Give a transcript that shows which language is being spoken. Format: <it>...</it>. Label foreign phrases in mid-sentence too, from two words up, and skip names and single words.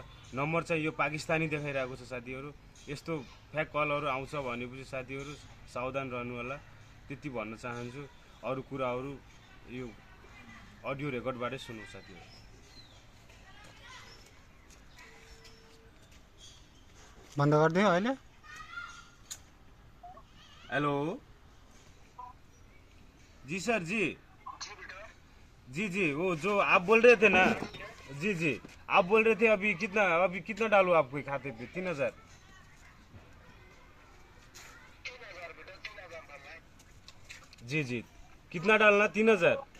<ne>नम्बर चाहिँ यो पाकिस्तानी देखाइरहेको छ साथीहरू। यस्तो फ्याक कलहरू आउँछ भनेपछि साथीहरू सावधान रहनु होला, त्यति भन्न चाहन्छु। अरू कुराहरू यो अडियो रेकर्डबाटै सुन्नु साथीहरू। बन्द गरिदियो अहिले।</ne> <hi>हेलो जी सर जी जी वो जो आप बोल रहे थे ना, जी आप बोल रहे थे अभी कितना डालूं आपके खाते पे? 3000। जी कितना डालना? 3000।</hi>